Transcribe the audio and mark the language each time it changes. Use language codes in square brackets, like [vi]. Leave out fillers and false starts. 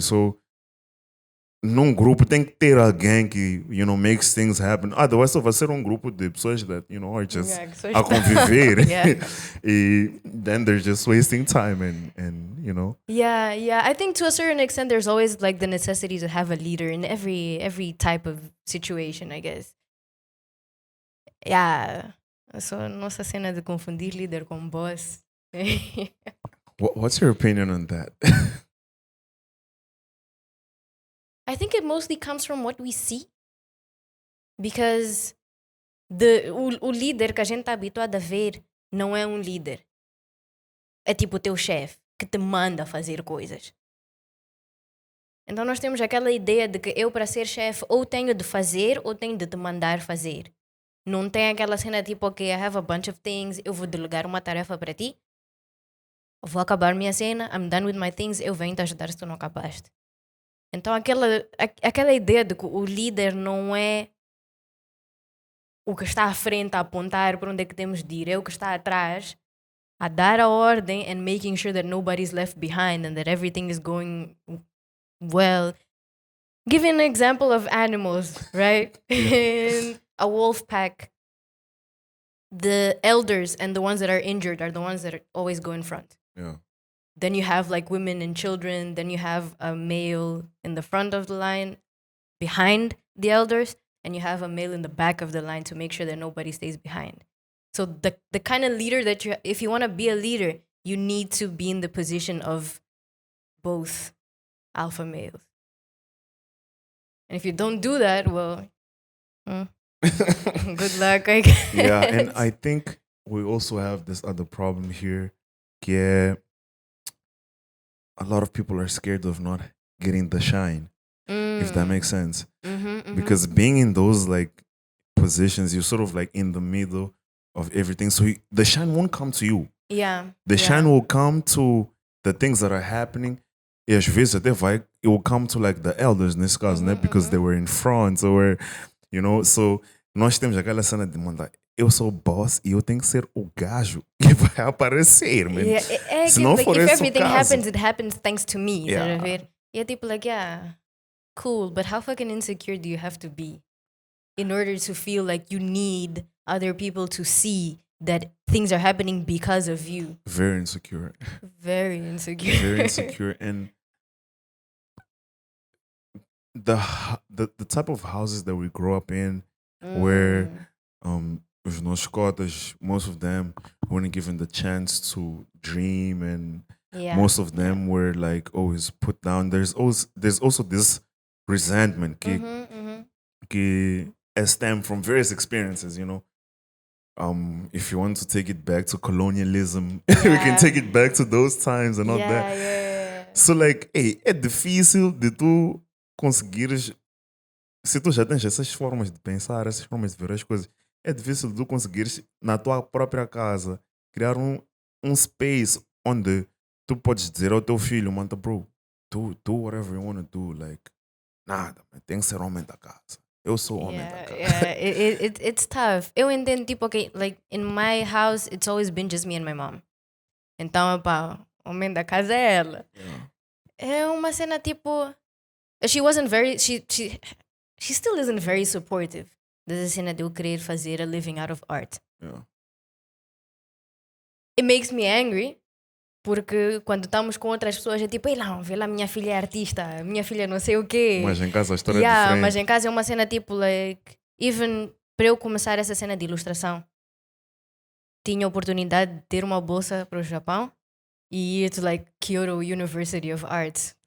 [pt] So, num grupo tem que ter alguém que, [en] makes things happen. [pt] Otherwise, só vai ser um grupo de pessoas [en] that, are just [pt] a conviver. [en] E then they're just wasting time and Yeah. I think to a certain extent, there's always like the necessity to have a leader in every type of situation, I guess. [pt] Yeah. So, nossa cena de confundir líder com boss. [en] What's your opinion on that? I think it mostly comes from what we see. [pt] Because o líder que a gente está habituado a ver não é um líder. É tipo o teu chefe que te manda fazer coisas. Então nós temos aquela ideia de que eu, para ser chefe, ou tenho de fazer ou tenho de te mandar fazer. Não tem aquela cena tipo, [en] ok, I have a bunch of things, [pt] eu vou delegar uma tarefa para ti, vou acabar minha cena, [en] I'm done with my things, [pt] eu venho te ajudar se tu não acabaste. Então aquela ideia de que o líder não é o que está à frente a apontar para onde é que temos de ir, é o que está atrás a dar a ordem [en] and making sure that nobody's left behind and that everything is going well. Giving an example of animals, right? In a wolf pack, the elders and the ones that are injured are the ones that always go in front. Yeah. Then you have like women and children. Then you have a male in the front of the line behind the elders. And you have a male in the back of the line to make sure that nobody stays behind. So the kind of leader that if you want to be a leader, you need to be in the position of both alpha males. And if you don't do that, well, good luck, I guess. Yeah, and I think we also have this other problem here. Yeah, a lot of people are scared of not getting the shine, if that makes sense. Because being in those like positions, you're sort of like in the middle of everything. So the shine won't come to you. Yeah. The shine will come to the things that are happening. [pt] E às vezes até vai, [en] it will come to like the elders [pt] nesse caso, né? [en] Because they were in front, or so [pt] nós temos aquela cena de mandar, eu sou o boss e eu tenho que ser o gajo que vai aparecer, man. Se não for [en] if [pt] esse [en] everything [pt] o caso, [en] happens, it happens thanks to me. Yeah. [pt] E é tipo [en] like, yeah, cool, but how fucking insecure do you have to be in order to feel like you need other people to see that things are happening because of you? Very insecure. Very insecure. Very insecure. And the type of houses that we grow up in, where [pt] os nossos cotas, [en] most of them weren't given the chance to dream, and most of them were like always put down. There's also this resentment que stem from various experiences, if you want to take it back to colonialism, we can take it back to those times and all that. Yeah. So like, hey, [pt] é difícil de tu conseguires, se tu já tens essas formas de pensar, essas formas de ver as coisas, é difícil de tu conseguires na tua própria casa criar um space onde tu podes dizer ao teu filho, mano, bro, [en] do whatever you want to do, like, [pt] nada, tem que ser homem da casa. Eu sou homem da casa. [en] Yeah, it's tough. [pt] Eu entendo, tipo, [en] okay, like, in my house, it's always been just me and my mom. [pt] Então, pá, homem da casa é ela. [en] Yeah. [pt] É uma cena, tipo, [en] she wasn't very, she still isn't very supportive [pt] dessa cena de eu querer fazer [en] a living out of art. Yeah. It makes me angry, [pt] porque quando estamos com outras pessoas é tipo, ei não, vê lá, minha filha é artista, minha filha não sei o quê. Mas em casa a história é diferente. Mas em casa é uma cena tipo, like, even para eu começar essa cena de ilustração, tinha a oportunidade de ter uma bolsa para o Japão e ir to like Kyoto University of Arts.